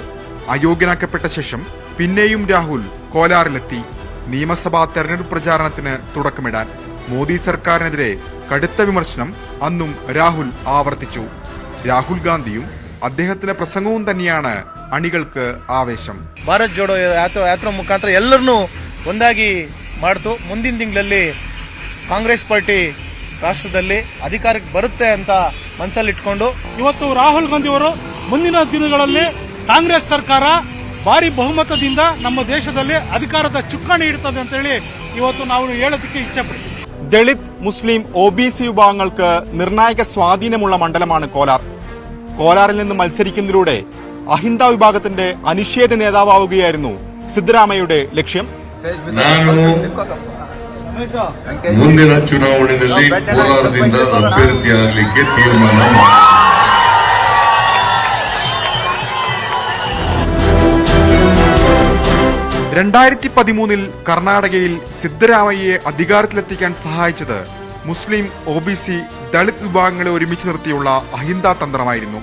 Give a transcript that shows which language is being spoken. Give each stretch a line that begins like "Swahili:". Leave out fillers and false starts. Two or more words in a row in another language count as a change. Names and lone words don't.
Malayalam: അയോഗ്യനാക്കപ്പെട്ട ശേഷം പിന്നെയും രാഹുൽ കോലാറിലെത്തി നിയമസഭാ തെരഞ്ഞെടുപ്പ് പ്രചാരണത്തിന് തുടക്കമിടാൻ. മോദി സർക്കാരിനെതിരെ കടുത്ത വിമർശനം അന്നും രാഹുൽ ആവർത്തിച്ചു. രാഹുൽ ഗാന്ധിയും അദ്ദേഹത്തിന്റെ പ്രസംഗവും തന്നെയാണ് അണികൾക്ക് ആവേശം.
Kannada: ಭಾರತ್ ಜೋಡೋ ಯಾತ್ರಾ ಮುಖಾಂತರ ಎಲ್ಲರನ್ನೂ ಒಂದಾಗಿ ಮಾಡ್ತು. ಮುಂದಿನ ತಿಂಗಳಲ್ಲಿ ಕಾಂಗ್ರೆಸ್ ಪಾರ್ಟಿ ರಾಷ್ಟ್ರದಲ್ಲಿ ಅಧಿಕಾರಕ್ಕೆ ಬರುತ್ತೆ ಅಂತ ಮನಸ್ಸಲ್ಲಿ ಇಟ್ಕೊಂಡು ಇವತ್ತು ರಾಹುಲ್ ಗಾಂಧಿ ಅವರು ಮುಂದಿನ ದಿನಗಳಲ್ಲಿ ಕಾಂಗ್ರೆಸ್ ಸರ್ಕಾರ ಭಾರಿ ಬಹುಮತದಿಂದ ನಮ್ಮ ದೇಶದಲ್ಲಿ ಅಧಿಕಾರದ ಚುಕ್ಕಾಣಿ ಇಡುತ್ತದೆ ಅಂತ ಹೇಳಿ ಇವತ್ತು ನಾವು ಹೇಳೋದಕ್ಕೆ ಇಚ್ಛೆಪಡ್ತೀವಿ.
Malayalam: ദളിത്, മുസ്ലിം, OBC വിഭാഗങ്ങൾക്ക് നിർണായക സ്വാധീനമുള്ള മണ്ഡലമാണ് കോലാർ. കോലാറിൽ നിന്ന് മത്സരിക്കുന്നതിലൂടെ അഹിന്ദ വിഭാഗത്തിന്റെ അനിഷേധ നേതാവാവുകയായിരുന്നു സിദ്ധരാമയ്യയുടെ ലക്ഷ്യം.
Kannada: ಮುಂದಿನ ಚುನಾವಣೆಯಲ್ಲಿ ಕೋಲಾರದಿಂದ ಅಭ್ಯರ್ಥಿಯಾಗಲಿಕ್ಕೆ ತೀರ್ಮಾನ
Malayalam: 2013 കർണാടകയിൽ സിദ്ധരാമയ്യയെ അധികാരത്തിലെത്തിക്കാൻ സഹായിച്ചത് മുസ്ലിം, OBC, ദളിത് വിഭാഗങ്ങളെ ഒരുമിച്ച് നിർത്തിയുള്ള അഹിന്ദ തന്ത്രമായിരുന്നു.